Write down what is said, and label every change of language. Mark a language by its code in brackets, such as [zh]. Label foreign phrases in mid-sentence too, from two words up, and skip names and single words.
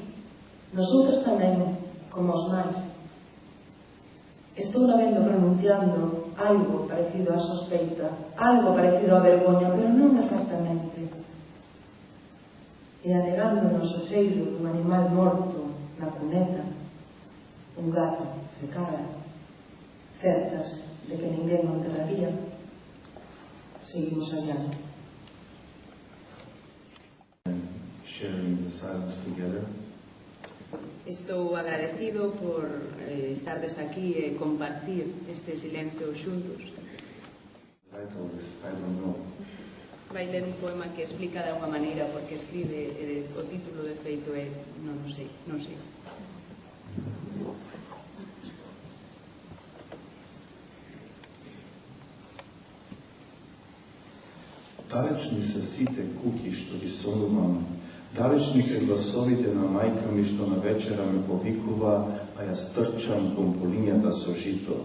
[gl] Nosotros tamén, como os máis. Estou vendo pronunciando algo parecido á sospeita, algo parecido á vergoña, pero non exactamente. E anegándonos o cheiro dun animal morto na cuneta, un gato se cara, certas de que ninguén o enterraría, seguimos allá. [en] Sharing the silence together. [gl] Estou agradecido por estardes aquí e compartir este silencio xuntos. [en] The title is I Don't Know. [gl] Vai ler un poema que explica de alguma maneira porque escribe, o título de feito é non sei. [mk] Далечни се сите куки што ги сонувам, далечни се гласовите на мајка ми што на вечера ме повикува, а јас трчам кон полињата со жито.